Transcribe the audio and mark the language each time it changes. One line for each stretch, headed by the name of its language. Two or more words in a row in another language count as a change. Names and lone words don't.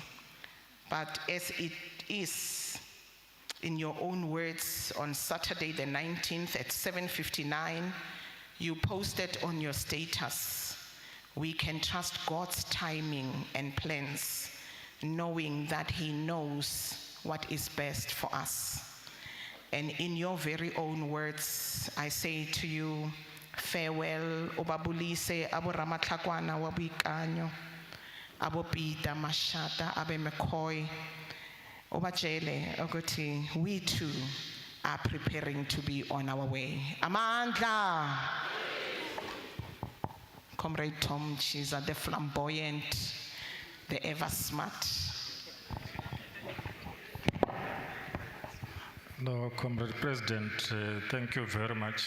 English: But as it is, in your own words, on Saturday the 19th at 7:59, you posted on your status, we can trust God's timing and plans, knowing that He knows what is best for us. And in your very own words, I say to you, farewell,
Zulu: obabulise abo Ramatlakwana wa Boikanyo, abo Peter Mashata, abe McCoy, obajele ukuthi
English: we too are preparing to be on our way. Amandla! Comrade Tom Chiza, the flamboyant, the ever smart. No, Comrade President, thank you very much.